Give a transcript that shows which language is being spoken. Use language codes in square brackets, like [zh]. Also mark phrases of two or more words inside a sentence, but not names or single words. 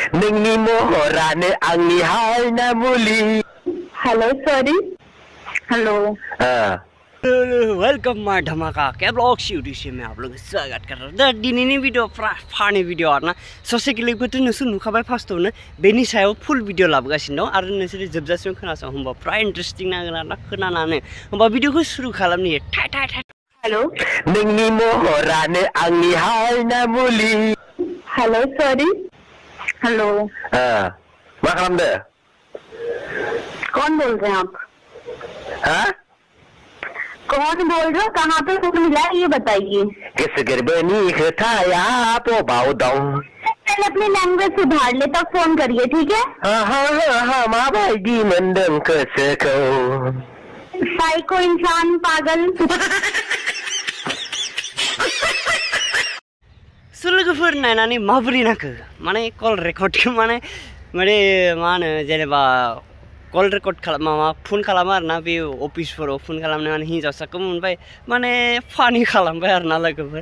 [brx] नोंनि महरानो आंनि हायना मुलि। [en] hello sorry hello welcome my [hi] धमाका के ब्लॉग्स यूट्यूब से मैं आप लोगों का स्वागत कर रहा हूँ। [brx] दिनैनि भिडिअ फानि भिडिअ आरोना ससे क्लिपखौथ' नोंसोर नुखाबाय फार्स्टआवनो बेनि सायाव फुल भिडिअ लाबोगासिनो दं आरो नोंसोर जोबजासिम खोनासं होमबा फ्राय इन्टारेस्टिं नांगोन आरोना खोनानानै होमबा भिडिअखौ सुरु खालामनि थाय थाय थाय। हेलो नोंनि महरानो आंनि हायना मुलि। [en] hello sorry hello [brx] मा खालामदो? [hi] कौन बोल रहे हैं आप? हाँ? कौन बोल रहे हो? कहाँ पे फोन मिला है ये बताइए। [brx] गोसो गोरबोनि खोथाया बबाव दं? [hi] पहले अपनी लैंग्वेज सुधार ले तब फोन करिए, ठीक है? [brx] हाँ माबायदि मोनदों गोसोखौ? [hi] साइको इंसान पागल। [brx] लोगोफोर नायनानै माबोरै नांखो माने कल रेकर्डखौ माने मा होनो जेनेबा [en] call record [brx] खालाम माबा फन खालामो आरोना बे अफिसफोराव फन खालामनो माने हिन्जावसाखौ मोनबाय माने फानि खालामबाय आरोना लोगोफोर।